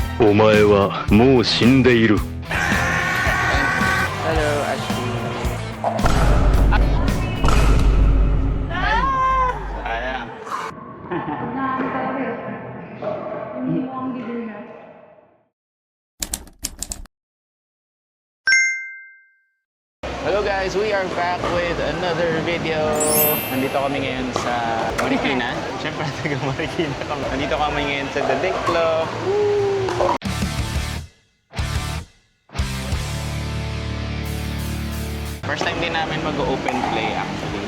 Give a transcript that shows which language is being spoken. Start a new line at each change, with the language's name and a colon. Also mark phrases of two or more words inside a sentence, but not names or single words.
Japanese: お前はもう死んでいる。
English: Hello, Ashley. Ayan. Hello guys, we are back with another video.
Filipino: Nandito kami ngayon sa Marikina. Siyempre, taga Marikina kami. Nandito kami ngayon sa The Dick Club.
English: First time
Filipino: din namin mag-
English: open play
Filipino: actually.